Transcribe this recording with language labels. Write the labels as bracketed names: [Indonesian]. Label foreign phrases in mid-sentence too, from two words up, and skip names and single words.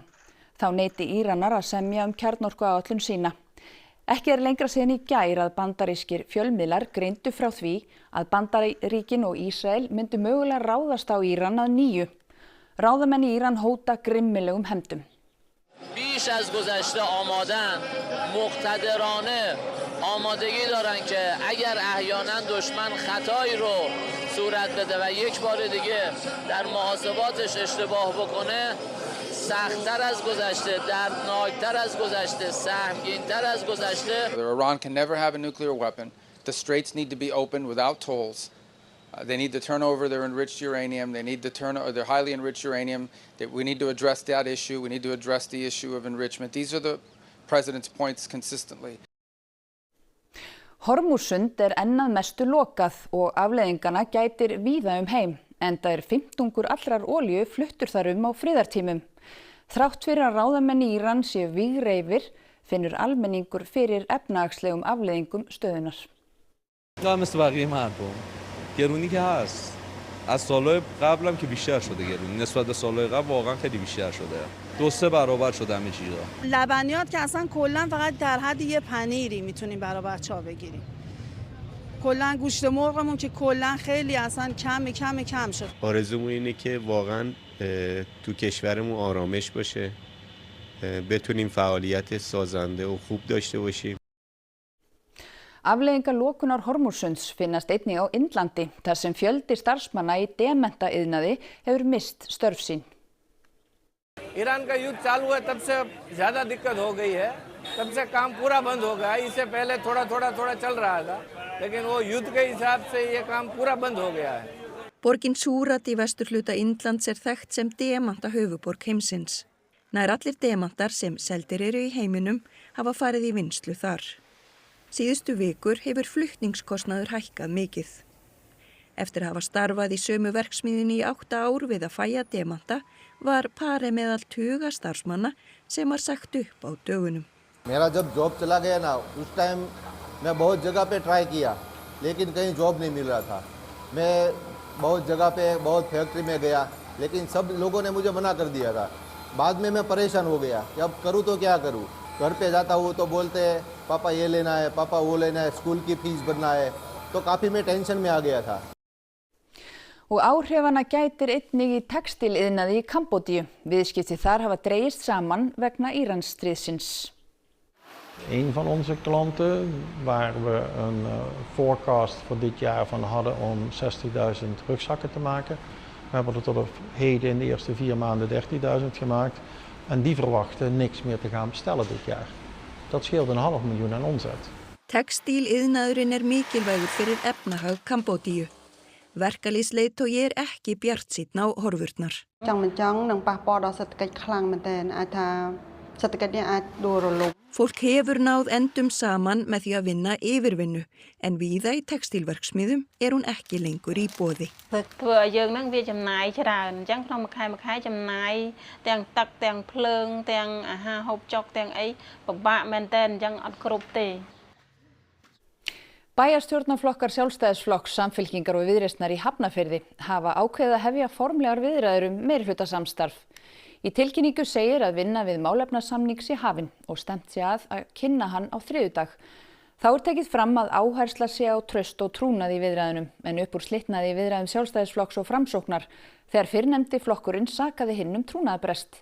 [Icelandic] Þá neyti Íranar að semja kjarnorkuáætlun sína. Ekki lengra síðan í gær að bandarískir fjölmiðlar greindu frá því að Bandaríkin og Ísrael myndu mögulega ráðast á Íran að nýju. Ráðamenn í Íran hóta grimmilegum hefndum. [Persian] بیش از گذشته آمادن مقتدرانه آمادگی دارن که اگر احیانا دشمن خطایی رو صورت بده و یک بار دیگه در محاسباتش اشتباه بکنه سخت‌تر از گذشته دردناکتر از گذشته سهمگین‌تر از گذشته. [English] Iran can never have a nuclear weapon. The straits need to be opened without tolls. They need to turn over their enriched uranium. They need to turn over their highly enriched uranium. We need to address that issue. We need to address the issue of enrichment. These are the president's points consistently. [Icelandic] Hormússund enn að mestu lokað og afleiðingana gætir víða heim, enda 15 allrar olíu fluttur þar á friðartímum. Þrátt fyrir að ráðamenn í Íran séu vígreifir, finnur almenningur fyrir efnahagslegum afleiðingum stöðunar. [Persian] گرونی که هست از سالهای قبلم که بیشتر شده گرونی نسبت به سالهای قبل واقعا خیلی بیشتر شده 2-3 برابر شده همه چیزا لبنیات که اصلا کلا فقط در حد یه پنیری میتونیم برای بچه‌ها بگیریم کلا گوشت مرغمون که کلا خیلی اصلا کم شد آرزومون اینه که واقعا تو کشورمون آرامش باشه بتونیم فعالیت سازنده و خوب داشته باشیم. [Icelandic] Afleiðingar lokunar Hormússunds finnast einnig á Indlandi, þar sem fjöldi starfsmanna í demantaiðnaði hefur mist störf sín. [Hindi] ईरान का युद्ध चालू है तब से ज़्यादा दिक्कत हो गई है तब से काम पूरा बंद हो गया इससे पहले थोड़ा चल रहा था लेकिन वो युद्ध के हिसाब से ये काम पूरा बंद हो गया है. [Icelandic] Borgin Súrat í vesturhluta Indlands þekkt sem demanta höfuborg heimsins. Nær allir demantar sem seldir eru í heiminum hafa farið í vinnslu þar. Síðustu vikur hefur flutningskostnaður hækkað mikið. Eftir að hafa starfað í sömu verksmiðjunni í 8 ár við að fæja demanta var parið meðal tuga starfsmanna sem var sagt upp á dögunum. [Hindi] मेरा जब जॉब चला गया ना उस टाइम मैं बहुत जगह पे ट्राई किया लेकिन कहीं जॉब नहीं मिल रहा था. मैं बहुत जगह पे बहुत फैक्ट्री में गया लेकिन सब लोगों ने मुझे मना कर दिया था. बाद में मैं परेशान हो गया कि अब करूँ तो क्या करूँ. घर पे जाता हूँ तो बोलते हैं पापा ये लेना है पापा वो लेना है स्कूल की फीस भरना है तो काफी मैं टेंशन में आ गया था. [Icelandic] Og áhrifana gætir einnig í textiliðnaði í Kambódíu. Viðskipti þar hafa dregist saman vegna Íransstríðsins. [Dutch] Een van onze klanten, waar we een forecast voor dit jaar van hadden om 60.000 rugzakken te maken. We hebben er tot op heden in de eerste 4 maanden 30.000 gemaakt. En die verwachten niks meer te gaan bestellen dit jaar. Dat scheelt $500.000 aan omzet. [Icelandic] Textíliðnaðurinn mikilvægur fyrir efnahag Kambódíu. Verkalýðsleiðtogi ekki bjartsýnn á horfurnar. Fólk hefur náð endum saman með því að vinna yfirvinnu, en víða í textílverksmiðjum hún ekki lengur í boði. [Khmer] ធ្វើឲ្យយើងនឹងវាចំណាយច្រើនអញ្ចឹងក្នុងមួយខែចំណាយទាំងទឹកទាំងភ្លើងទាំងអាហារហូបចុកទាំងអីពិបាកមែនតើអញ្ចឹងអត់គ្រប់ទេ [Icelandic] Bæjarstjórnarflokkar Sjálfstæðisflokks, Samfylkingar og Viðreisnar í Hafnarfirði hafa ákveðið að hefja formlegar viðræður meirihlutasamstarf. Í tilkynningu segir að vinna við málefnasamning sé hafin og stefnt sé að kynna hann á þriðjudag. Þá tekið fram að áhersla sé á traust og trúnað í viðræðunum, en upp úr slitnaði í viðræðum Sjálfstæðisflokks og Framsóknar þegar fyrrnefndi flokkurinn sakaði hinn trúnaðarbrest.